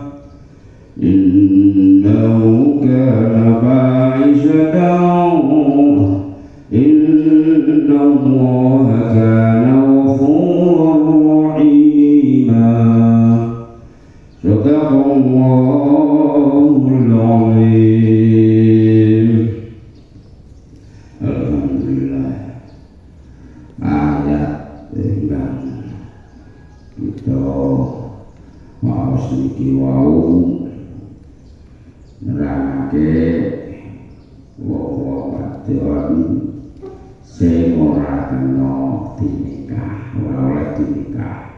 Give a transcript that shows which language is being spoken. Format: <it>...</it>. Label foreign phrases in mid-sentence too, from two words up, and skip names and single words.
<ar>إنه كان فاحشة إن الله كان غفورا رحيما صدق الله العظيم.</ar> <jv>Alhamdulillah ayat ingkang kita maos niki wau nerangake wong-wong wadon sing ora kena dinikah, ora oleh dinikah.</jv>